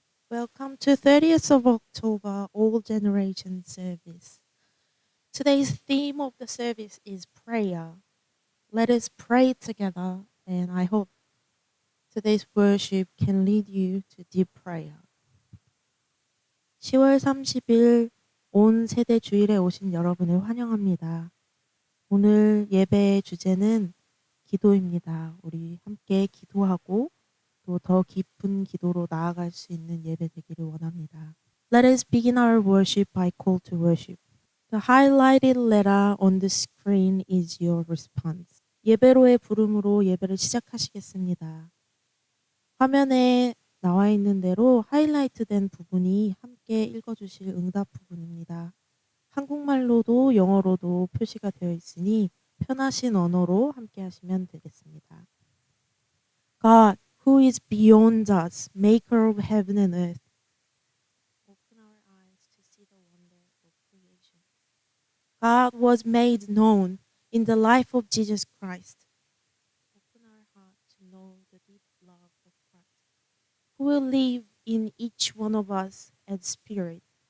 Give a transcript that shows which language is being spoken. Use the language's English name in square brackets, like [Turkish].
[English] Welcome to 30th of October All Generation Service. Today's theme of the service is prayer. Let us pray together, and I hope today's worship can lead you to deep prayer. [Korean] 10월 30일 온 세대 주일에 오신 여러분을 환영합니다. 오늘 예배의 주제는 기도입니다. 우리 함께 기도하고 또 더 깊은 기도로 나아갈 수 있는 예배 되기를 원합니다. [English] Let us begin our worship by call to worship. The highlighted letter on the screen is your response. [Korean] 예배로의 부름으로 예배를 시작하시겠습니다. 화면에 나와 있는 대로 하이라이트된 부분이 함께 읽어주실 응답 부분입니다. 한국말로도 영어로도 표시가 되어 있으니 편하신 언어로 함께 하시면 되겠습니다. [English] God, who is beyond us, maker of heaven and earth. Open our eyes to see the wonder of creation. God was made known in the life of Jesus Christ. Open our heart to know the deep love of Christ, who will live in each one of us as spirit.